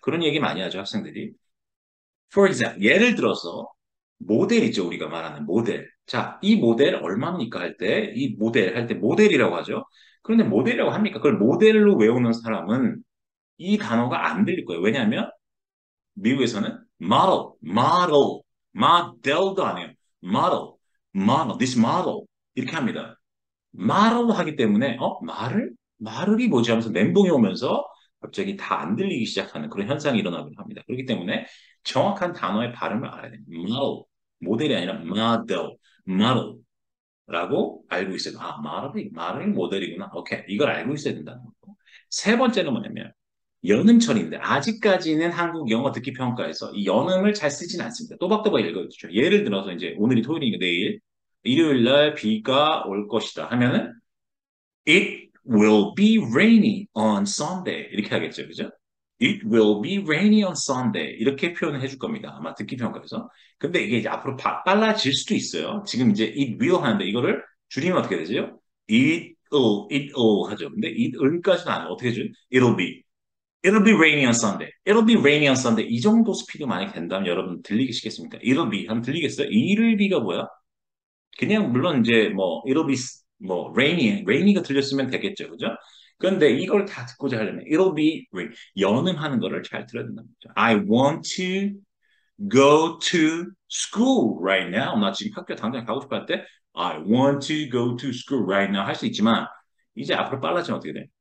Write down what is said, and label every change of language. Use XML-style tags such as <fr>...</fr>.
<ko>그런 얘기 많이 하죠, 학생들이.</ko> <en>For example,</en> <ko>예를 들어서 모델 있죠, 우리가 말하는 모델. 자, 이 모델 얼마입니까 할 때, 이 모델 할 때 모델이라고 하죠. 그런데 모델이라고 합니까? 그걸 모델로 외우는 사람은 이 단어가 안 들릴 거예요. 왜냐하면 미국에서는 model도 안 해요.</ko> <en>model, this model</en> <ko>이렇게 합니다. 말을 하기 때문에 말을이 뭐지 하면서 멘붕이 오면서 갑자기 다 안 들리기 시작하는 그런 현상이 일어나기도 합니다. 그렇기 때문에 정확한 단어의 발음을 알아야 됩니다. 모델이 아니라 model라고 알고 있어요. 말이 모델이구나. 오케이, 이걸 알고 있어야 된다는 거고. 세 번째는 뭐냐면 연음철인데 아직까지는 한국 영어 듣기 평가에서 이 연음을 잘 쓰진 않습니다. 또박또박 읽어주죠. 예를 들어서 이제 오늘이 토요일이니까 내일 일요일 날 비가 올 것이다 하면은</ko> <en>It will be rainy on Sunday.</en> <ko>이렇게 하겠죠. 그죠?</ko> <en>It will be rainy on Sunday.</en> <ko>이렇게 표현을 해줄 겁니다. 아마 듣기 평가에서. 근데 이게 이제 앞으로 빨라질 수도 있어요. 지금 이제 it will 하는데 이거를 줄이면 어떻게 되죠?</ko> <en>it will 하죠.</en> <ko>근데 it will까지는 안 해요. 어떻게 해죠?</ko> <en>It'll be rainy on Sunday. It'll be rainy on Sunday.</en> <ko>이 정도 스피드 많이 된다면 여러분 들리시겠습니까?</ko> <en>It'll be</en> <ko>하면 들리겠어요?</ko> <en>it'll be가 뭐야?</en> <ko>그냥 물론 이제 뭐 it'll be rainy가 들렸으면 되겠죠, 그죠? 그런데 이걸 다 듣고자 하려면</ko> <en>it'll be rain</en> <ko>연음하는 거를 잘 들어야 된다는 거죠.</ko> <en>I want to go to school right now.</en> <ko>나 지금 학교 당장 가고 싶어 할 때</ko> <en>I want to go to school right now</en> <ko>할 수 있지만 이제 앞으로 빨라지면 어떻게 돼?</ko>